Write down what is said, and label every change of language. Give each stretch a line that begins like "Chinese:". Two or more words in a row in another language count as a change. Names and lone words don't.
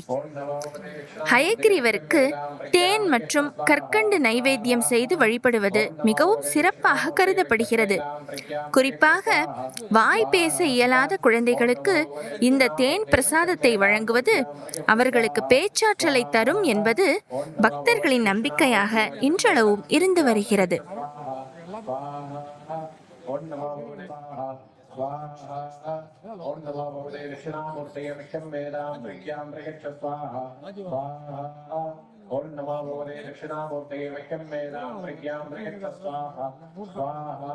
Tamil: ஹயக்ரீவருக்கு தேன் மற்றும் கற்கண்டு நைவேத்தியம் செய்து வழிபடுவது மிகவும் சிறப்பாக கருதப்படுகிறது. குறிப்பாக வாய் பேச இயலாத குழந்தைகளுக்கு இந்த தேன் பிரசாதத்தை வழங்குவது அவர்களுக்கு பேச்சாற்றலை தரும் என்பது பக்தர்களின் நம்பிக்கையாக இன்றளவும் இருந்து வருகிறது.
Sanskrit: ओम नमो भगवते दक्षिणामूर्तये वैक्यं वेदां प्रज्ञां प्रयच्छ स्वाहा स्वाहा